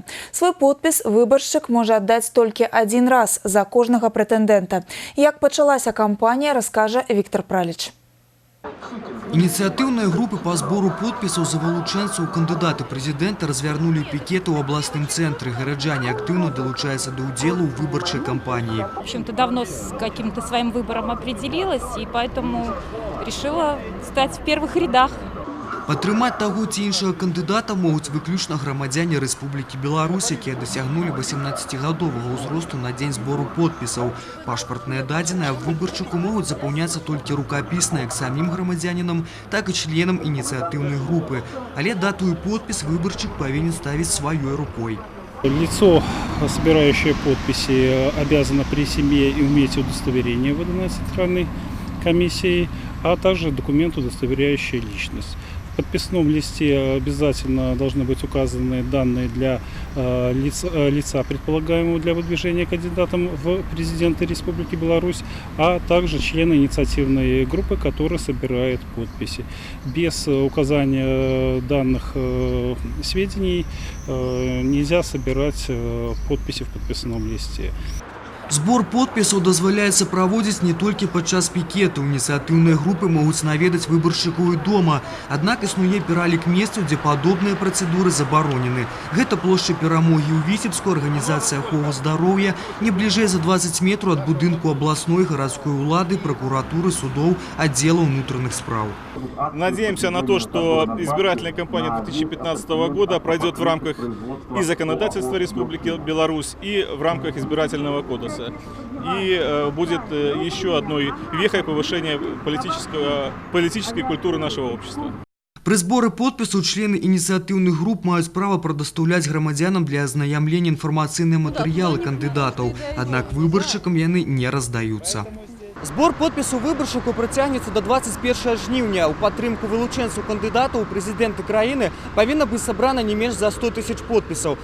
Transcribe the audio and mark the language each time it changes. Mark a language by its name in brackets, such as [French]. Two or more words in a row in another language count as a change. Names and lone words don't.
[Belarusian] Свой подпіс выбаршчык можа аддаць толькі адзін раз за кожнага прэтэндэнта. Як пачалася кампанія, раскажа Віктор Праліч. Ініцыятыўныя групы па збору подпісаў за вылучэнцаў у кандыдаты прэзідэнта развярнулі пікеты ў абласным цэнтры. Гараджане актыўна далучаюцца да ўдзелу ў выбарчай кампаніі. [Russian] В общем-то, давно с каким-то своим выбором определилась, и поэтому решила стать в первых рядах. [Belarusian] Падтрымаць таго ці іншага кандыдата могуць выключна грамадзяне Рэспублікі Беларусь, якія дасягнулі 18гадовага ўзросту на дзень збору подпісаў. Пашпартныя дадзеныя выбарчыку могуць запаўняцца толькі рукапісна як самім грамадзянінам, так і членам ініцыятыўнай групы. Але дату і подпіс выбарчык павінен ставіць сваёй рукой. [Russian] Лицо, собирающее подписи, обязано при себе иметь удостоверение, выданное Центральной комиссией, а также документ, удостоверяющий личность. В подписном листе обязательно должны быть указаны данные для лица, предполагаемого для выдвижения кандидатом в президенты Республики Беларусь, а также члены инициативной группы, которые собирают подписи. Без указания данных сведений нельзя собирать подписи в подписном листе. [Belarusian] Збор подпісаў дазваляецца праводзіць не толькі падчас пікету. Ініцыятыўныя групы могуць наведаць выбаршчыкоў і дома. Аднак існуе пералік месцаў, дзе падобныя працэдуры забаронены. Гэта плошча Перамогі ў Віцебску, арганізацыя аховы здароўя, не бліжэй за 20 метраў ад будынку абласной гарадской улады, прокуратуры, судоў, аддзела ўнутраных спраў. [Russian] Надеемся на то, что избирательная кампания 2015 года пройдет в рамках и законодательства Республики Беларусь, и в рамках избирательного кодекса. И будет еще одной вехой повышения политической культуры нашего общества. [Belarusian] Пры зборы подпісаў члены ініцыятыўных груп маюць права прадастаўляць грамадзянам для азнаямлення інфармацыйныя матэрыялы кандыдатаў, аднак выбаршчыкам яны не раздаюцца. Збор подпісу выбаршчыкаў працягнецца до 21 жніўня. У падтрымку вылучэнцаў кандыдатаў у прэзідэнты краіны павінна быць сабрана не менш за 100 000 подпісаў.